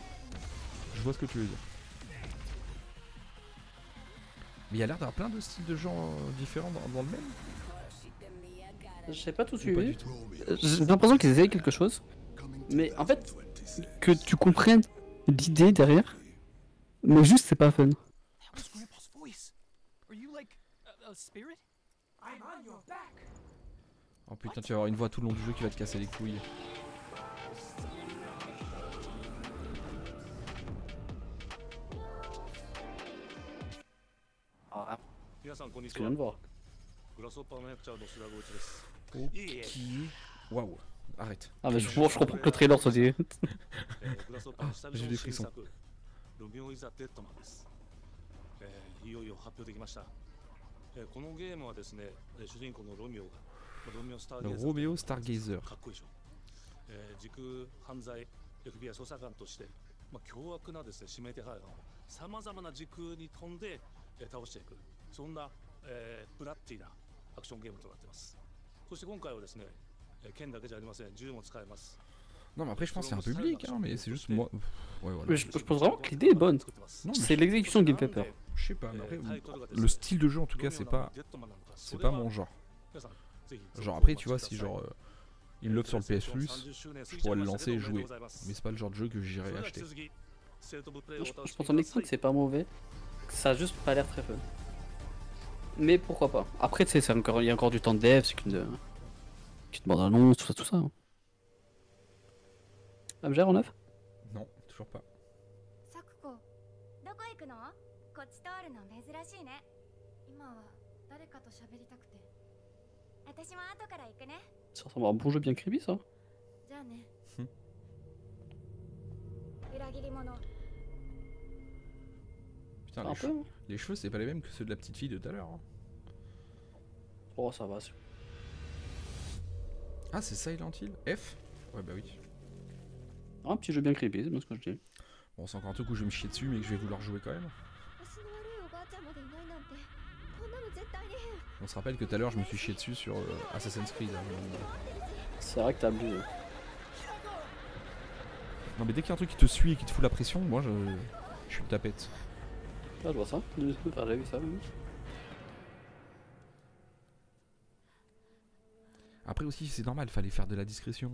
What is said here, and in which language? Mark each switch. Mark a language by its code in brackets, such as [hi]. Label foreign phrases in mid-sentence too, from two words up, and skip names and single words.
[fr] Je vois ce que tu veux dire. Mais il y a l'air d'avoir plein de styles de gens différents dans le même. J'ai pas tout Ou pas suivi. du tout. J'ai l'impression qu'ils essayent quelque chose. Mais en fait, que tu comprennes l'idée derrière, mais juste c'est pas fun. [en] That was Grandpa's voice. Are you like a spirit? I'm on your back. [fr] Oh putain, tu vas avoir une voix tout le long du jeu qui va te casser les couilles. Ah, [ja] 皆さんこんに [fr] ce [ja] ち [fr] que je [ja] は [fr] viens de voir. [ja] グラスホッパーの役者の白川内です [fr] Qui. Waouh, arrête. Ah, mais je comprends que le trailer soit dit. [ja] グラスホッパーの久々 [fr] j'ai [ja] の [fr] des [ja] 新 [fr] frissons. [ja] 作ロミオ・イザ・デッドマンです、いよいよ発表できました、このゲームはですね、主人公のロミオがロミオ・スターゲ [fr] Le [ja] イザー Romeo Stargazer. かっこいいでしょ、時空犯罪 FBI 捜査官として、凶悪なですね指名手配犯をさまざまな時空に飛んで、倒していく、そんな、ブラッディなアクションゲームとなっています。そして今回はですね、剣だけじゃありません、銃も使えます。 [fr] Non, mais après, je pense qu'il y a un public, hein, mais c'est juste moi. Ouais, voilà. Mais je pense vraiment que l'idée est bonne. Non, mais C'est l'exécution qui me fait peur. je sais pas, mais après, le style de jeu en tout cas, c'est pas mon genre. Genre, après, tu vois, si genre. Il love sur le PS Plus, je pourrais le lancer et jouer. Mais c'est pas le genre de jeu que j'irais acheter. Je pense en écoute, c'est pas mauvais. Ça a juste pas l'air très fun. Mais pourquoi pas. Après, tu sais, il y a encore du temps de dev, c'est qu'une bande-annonce, tout ça. Hein. Ah, gère en neuf? Non, toujours pas. [ja] サクコ、どこ行くの？こっち通るの珍しいね。今は誰かと喋りたくて。私も後から行くね。 [fr] Ça ressemble à un bon jeu bien creepy, ça. [ja] じゃあね。裏切り者。 [fr] Putain, Un peu. Hein. les cheveux, c'est pas les mêmes que ceux de la petite fille de tout à l'heure. Hein. Oh, ça va. Ah, c'est Silent Hill F? Ouais, bah oui. Un petit jeu bien creepy, c'est bien ce que je dis. Bon, c'est encore un truc où je vais me chier dessus, mais que je vais vouloir jouer quand même. [ja] 私の悪いおばあちゃんまでいないなんて。こんなの絶対に変。 [fr] On se rappelle que tout à l'heure, je me suis chié dessus sur Assassin's Creed. Hein. C'est vrai que t'as abusé. Non, mais dès qu'il y a un truc qui te suit et qui te fout la pression, moi je suis une tapette. Ah, je vois ça. T'as déjà vu ça, oui. Après aussi, c'est normal, fallait faire de la discrétion.